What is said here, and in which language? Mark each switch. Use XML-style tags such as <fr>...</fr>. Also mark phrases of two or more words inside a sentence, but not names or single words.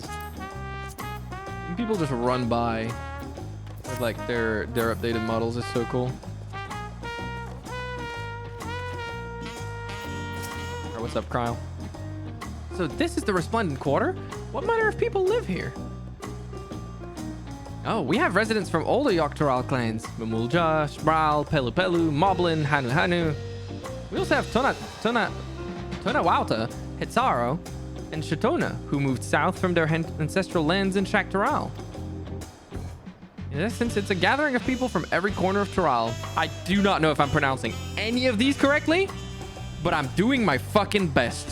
<en>And people just run by with, like, their updated models. Is so cool. Or what's up, Kryle? So this is the Resplendent Quarter? What manner of people live here? Oh, we have residents from all the Yogg-Taral clans. Mamulja, Spral, Pelu Pelu, Moblin, Hanu Hanu. We also have Tonawauta, Hitsaro, and Shatona, who moved south from their ancestral lands in Shaktaral. In essence, it's a gathering of people from every corner of Taral. I do not know if I'm pronouncing any of these correctly, but I'm doing my fucking best.</en>